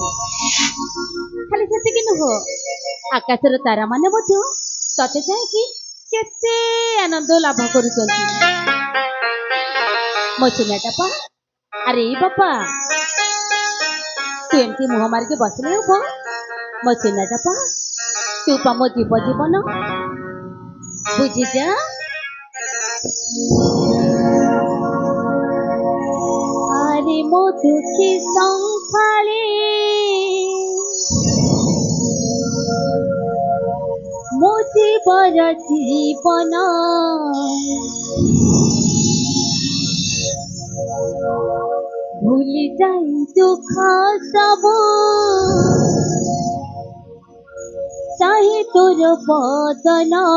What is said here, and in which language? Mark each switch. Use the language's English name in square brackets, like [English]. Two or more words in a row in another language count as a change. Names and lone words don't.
[Odia] ଖାଲି ସେତିକି ନୁହଁ, ଆକାଶର ତାରାମାନେ ମଧ୍ୟ ତତେ ଚାହିଁକି କେତେ ଆନନ୍ଦ ଲାଭ କରୁଛନ୍ତି। ମୋ ସୁନାଟା ପା ଆରେ ଏଇ ବାପା ତୁ ଏମିତି ମୁହଁ ମାରିକି ବସିଲେ ହବ? ମୋ ସୁନାଟା ପା ତୁ ପା ମୋ ଜୀବନ ବୁଝିଯା। ଆରେ ମୋ ଦୁଃଖୀ ସଂସାରେ ମୋ ଜୀବନ ଭୁଲି ଯାଇ ଦୁଃଖ ସବ ଚାହେ ତୋର ବଦନ।